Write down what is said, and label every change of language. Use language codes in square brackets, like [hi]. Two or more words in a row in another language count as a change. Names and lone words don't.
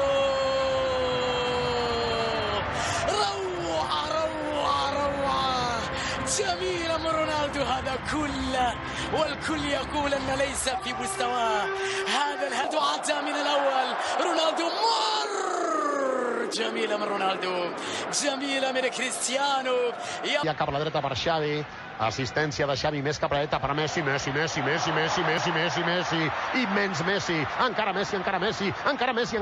[ar] جميلة من رونالدو هذا كله والكل يقول أن ليس في مستواه. هذا الهدف عدى من الأول. رونالدو مر. جميلة من رونالدو. جميلة من كريستيانو. [ca] Ja cap a la dreta per Xavi. Assistència de Xavi més cap a la dreta per Messi. Messi. Immens Messi. Encara Messi. Encara Messi. Gol.